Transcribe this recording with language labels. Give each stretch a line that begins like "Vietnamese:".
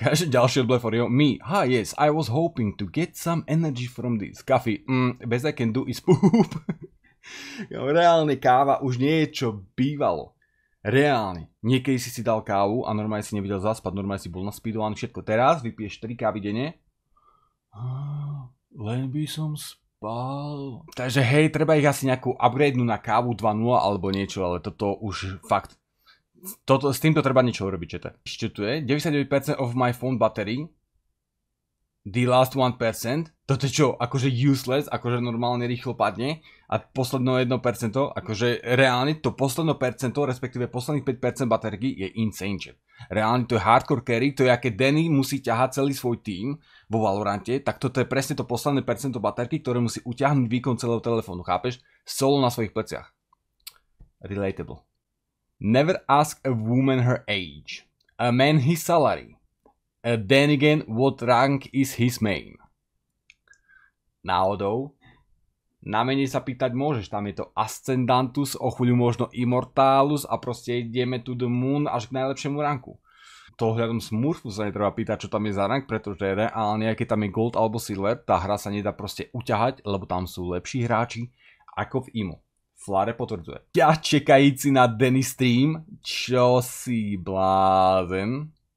Slovak: Každé ďalšie od Bleforyho,
English: me, yes, I was hoping to get some energy from this coffee. Best I can do is poop.
Slovak: Reálne káva už nie je, čo bývalo. Reálne. Niekedy si dal kávu a normálne si nevidel zaspať, normálne si bol naspeedovaný všetko. Teraz vypiješ 3 kávy denne. Len by som spal. Takže hej, treba ich asi nejakú upgradenú na kávu 2.0 alebo niečo, ale toto už fakt. S týmto treba niečo urobiť, čete. Ešte tu je 99%
English: of my phone battery. The last 1%.
Slovak: Toto je čo? Akože useless, akože normálne rýchlo padne. A posledné 1%, akože reálne to posledné percento, respektíve posledných 5% baterky je
English: insane, chat.
Slovak: Reálne to je hardcore carry, to je aké Danny musí ťahať celý svoj tým vo Valorante, tak toto je presne to posledné percento baterky, ktoré musí utiahnuť výkon celého telefónu, chápeš? Solo na svojich pleciach. Relatable.
English: Never ask a woman her age. A man his salary. Then again, what rank is his main?
Slovak: Náhodou, na mene sa pýtať môžeš, tam je to Ascendantus, o chvíľu možno Immortalus a proste ideme
English: to the moon
Slovak: až k najlepšiemu ranku. To hľadom Smurfu sa netreba pýtať, čo tam je za rank, pretože reálne, aj keď tam je Gold alebo Silver, tá hra sa nedá proste uťahať, lebo tam sú lepší hráči ako v IMO. Flare potvrdzuje. Ja čekajíci na Danny stream, čo si blázen?